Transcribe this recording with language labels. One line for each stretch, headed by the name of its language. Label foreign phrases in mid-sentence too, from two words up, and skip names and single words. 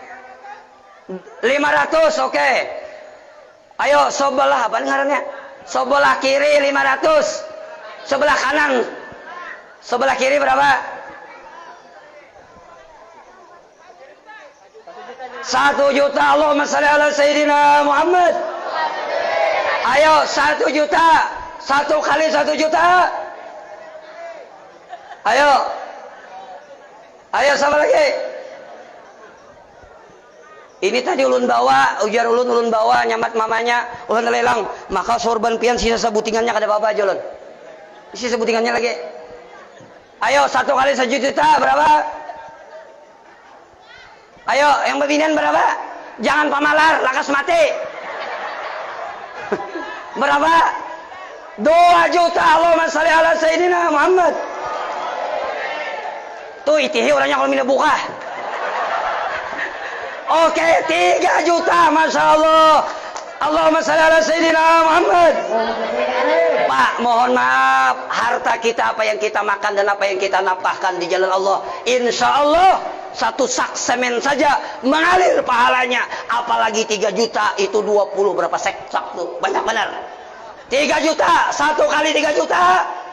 Indonesian: 500, oke. Ayo sebelah apa ngarannya? Sebelah kiri 500. Sebelah kanan. Sebelah kiri berapa? 1 juta.
Arabic: Allahumma shalli ala Sayyidina Muhammad.
Indonesian: Ayo 1 juta. 1 kali 1 juta. Ayo. Ayo sama lagi.
Banjar: Ini tadi ulun bawa, ujar ulun bawa nyamat mamanya, ulun lelang. Maka sorban pian sisa sebutingannya kada apa-apa aja ulun. Sisa sebutingannya lagi.
Indonesian: Ayo 1 kali 1 juta berapa? Ayo yang bebinian berapa?
Banjar: Jangan pamalar, lakas mati.
Indonesian: Berapa? 2 juta.
Arabic: Allahumma shalli ala Sayyidina Muhammad.
Banjar: Tuh itihi orangnya kalau mina buka.
Indonesian: Oke, 3 juta.
Arabic: Masya Allah. Allahumma shalli ala Sayyidina Muhammad.
Indonesian: Pak, mohon maaf. Harta kita, apa yang kita makan dan apa yang kita nafkahkan di jalan Allah,
Arabic: insya Allah
Indonesian: 1 sak semen saja mengalir pahalanya. Apalagi 3 juta, itu 20 berapa sak tuh. Banyak benar. 3 juta, 1 kali 3 juta.